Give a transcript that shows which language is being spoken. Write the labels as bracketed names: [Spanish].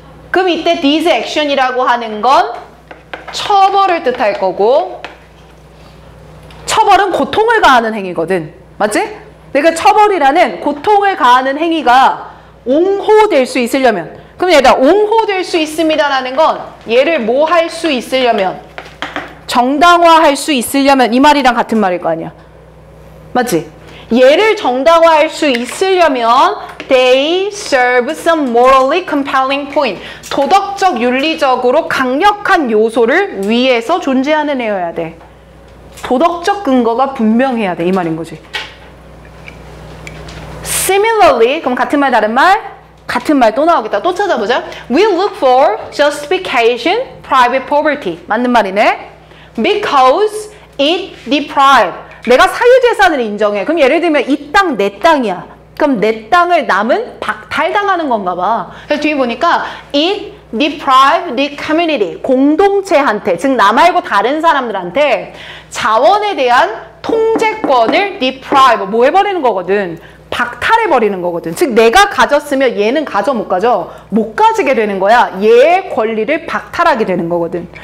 [Korean] 그럼 이때 [English] this action [Korean] 이라고 하는 건 처벌을 뜻할 거고, 처벌은 고통을 가하는 행위거든. 맞지? 그러니까 처벌이라는 고통을 가하는 행위가 옹호될 수 있으려면, 그럼 얘들아, 옹호될 수 있습니다라는 건 얘를 뭐 할 수 있으려면, 정당화할 수 있으려면 이 말이랑 같은 말일 거 아니야. 맞지? 얘를 정당화할 수 있으려면 [English] they serve some morally compelling point. [Korean] 도덕적, 윤리적으로 강력한 요소를 위해서 존재하는 애여야 돼. 도덕적 근거가 분명해야 돼. 이 말인 거지. Similarly, 그럼 같은 말 다른 말? 같은 말 또 나오겠다. 또 찾아보자. [English] We look for justification, private poverty. [Korean] 맞는 말이네. [English] Because it deprive. [Korean] 내가 사유재산을 인정해. 그럼 예를 들면 이 땅 내 땅이야. 그럼 내 땅을 남은 박탈당하는 건가 봐. 그래서 뒤에 보니까 [English] it deprive the community. [Korean] 공동체한테, 즉 나 말고 다른 사람들한테 자원에 대한 통제권을 deprive, 뭐 해버리는 거거든. 박탈해버리는 거거든. 즉 내가 가졌으면 얘는 가져 못 가져? 못 가지게 되는 거야. 얘의 권리를 박탈하게 되는 거거든.